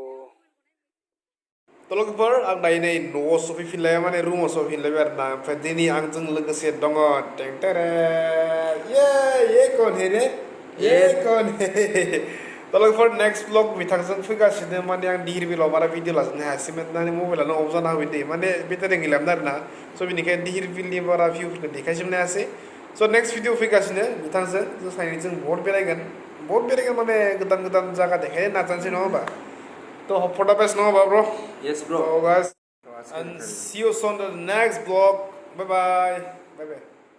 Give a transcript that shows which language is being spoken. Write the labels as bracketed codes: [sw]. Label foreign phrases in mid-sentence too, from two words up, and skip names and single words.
[brx] तो लोगोफोर आं दायो नै न'आव सफैफिनलाय माने रुमाव सफैफिनलायबाय आरो ना ओमफ्राय दिनै आंजों लोगोसे दङ टेंटेरे [hi] ये कौन है रे ये कौन [brx] है तो लोगोफोर [en] next blog [brx] बिथांजों फैगासिनो माने आं धिर बिलाव बारा भिडिअ लाजोबनो हायासैमोन माने मबाइलानो अफ जाना होबाय दै माने बेटारि गैलामोन आरो ना स' बेनिखायनो धिर बिलनि बारा भिउफोरखौ देखायजोबनो हायासै स' [en] next video [brx] फैगासिनो बिथांजों जों सानैजों बहुत बेरायगोन माने गोदान गोदान जायगा देखायनो नाजानोसै नङा होमबा तो [en] hope for the best [brx] नङा होमबा ब्र [en] yes bro so guys and see you on the next vlog bye bye